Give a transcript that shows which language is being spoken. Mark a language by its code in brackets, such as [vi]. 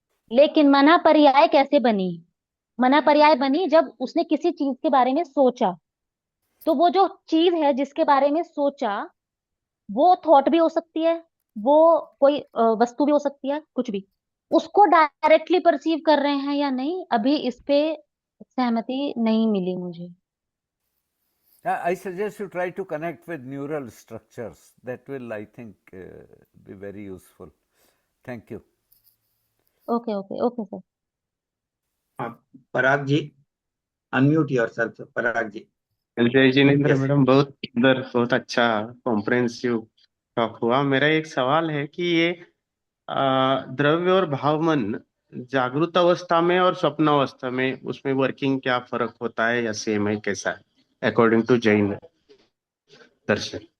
[hi] लेकिन मनः पर्याय कैसे बनी? मनः पर्याय बनी जब उसने किसी चीज के बारे में सोचा. तो वो जो चीज है जिसके बारे में सोचा, वो थॉट भी हो सकती है, वो कोई वस्तु भी हो सकती है, कुछ भी. उसको डायरेक्टली परसीव कर रहे हैं या नहीं, अभी इस पे सहमति नहीं मिली मुझे. [en] I suggest you try to connect with neural structures. That will, I think, be very useful. Thank you. Okay sir. Parag ji, unmute yourself. [hi] पराग जी. जय जिनेंद्र [en] Yes. [hi] मैडम, बहुत सुंदर, बहुत अच्छा कॉम्प्रिहेंसिव टॉक हुआ. मेरा एक सवाल है कि ये द्रव्य और भाव मन जागृत अवस्था में और स्वप्न अवस्था में, उसमें वर्किंग क्या फर्क होता है या सेम है, कैसा है अकॉर्डिंग टू जैन दर्शन?